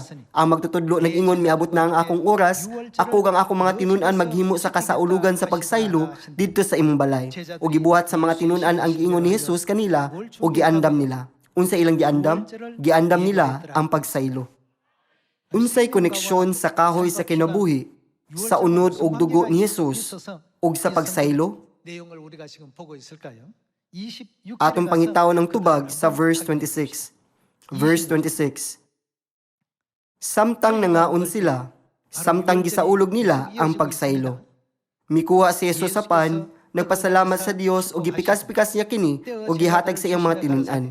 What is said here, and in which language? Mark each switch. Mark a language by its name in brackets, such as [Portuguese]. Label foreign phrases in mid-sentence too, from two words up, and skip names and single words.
[Cebuano] Ang magtutudlo nag-ingon miabot na ang akong oras, ako kang akong mga tinun-an maghimo sa kasaulugan sa pagsaylo didto sa imong balay. Ug gibuhat sa mga tinun-an ang giingon ni Jesus kanila ug giandam nila. Unsa ilang giandam? Giandam nila ang pagsaylo. Unsay koneksyon sa kahoy sa kinabuhi, sa unod ug dugo ni Jesus ug sa pagsaylo? [Korean] 내용을 우리가 지금 보고 있을까요? [Cebuano] Atong pangitaw ng tubag sa verse 26. Verse 26. Samtang nangaon sila, samtang gisaulog nila ang pagsaylo. Mikuha si Jesus sa pan, nagpasalamat sa Dios ug gipikas-pikas niya kini ug gihatag sa iyang mga tinun-an.